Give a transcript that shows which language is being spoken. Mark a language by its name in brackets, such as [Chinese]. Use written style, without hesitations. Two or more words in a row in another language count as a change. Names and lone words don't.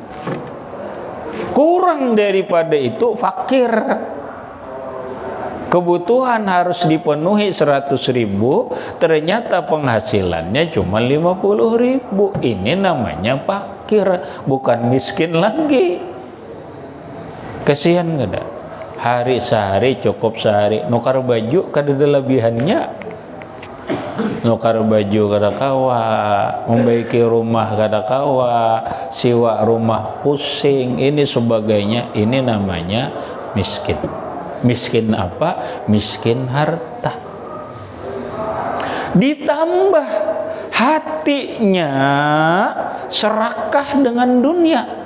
[Indonesian] Kurang daripada itu fakir. Kebutuhan harus dipenuhi 100.000, ternyata penghasilannya cuma 50.000. Ini namanya fakir, bukan miskin lagi. Kasihan gak ada? Hari sehari cukup sehari. [Banjar] Nukar baju kada ada lebihannya. Nukar baju kada kawa, membaiki rumah kada kawa, siwa rumah pusing, ini sebagainya. [Indonesian] Ini namanya miskin. Miskin apa? Miskin harta. Ditambah hatinya serakah dengan dunia.